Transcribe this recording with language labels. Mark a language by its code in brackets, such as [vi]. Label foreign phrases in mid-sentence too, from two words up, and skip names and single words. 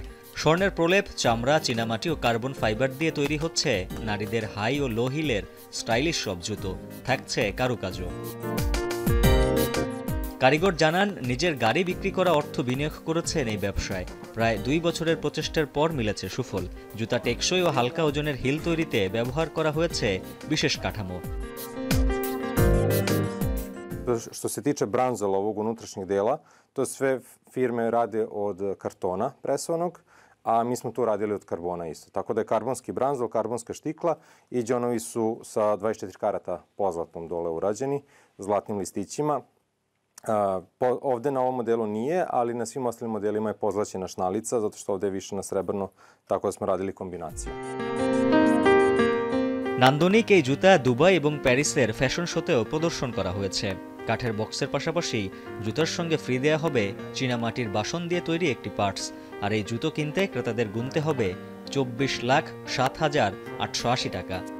[bn] স্বর্ণের প্রলেপ, চামড়া, চীনামাটি ও [en] carbon fiber [bn] দিয়ে তৈরি হচ্ছে নারীদের হাই ও লো হিলের স্টাইলিশ সব জুতো। থাকছে কারুকাজও। কারিগর জানান, নিজের গাড়ি বিক্রি করা অর্থ বিনিয়োগ করেছেন এই ব্যবসায়। প্রায় 2 বছরের প্রচেষ্টার পর মিলেছে সুফল। জুতা টেকসই ও হালকা ওজনের হিল তৈরিতে ব্যবহার করা হয়েছে বিশেষ কাঠামো। [sr] Što se tiče branzela ovog unutrašnjeg dela, to sve firme rade od kartona presovanog, a mi smo tu radili od karbona isto. Tako da je karbonski branzel, karbonska štikla i džonovi su sa 24 karata pozlatom dole urađeni, zlatnim listićima. Ovde na ovom modelu nije, ali na svim ostalim modelima je pozlaćena šnalica, zato što ovde je više na srebrno, tako da smo radili kombinaciju. [bn] নান্দনিক এই জুতা দুবাই এবং প্যারিসের ফ্যাশন শোতেও প্রদর্শন করা হয়েছে। কাঠের বক্সের পাশাপাশি জুতার সঙ্গে ফ্রি দেয়া হবে চীনামাটির বাসন দিয়ে তৈরি একটি পার্টস। আর এই জুতো কিনতে ক্রেতাদের গুনতে হবে 24,07,880 টাকা।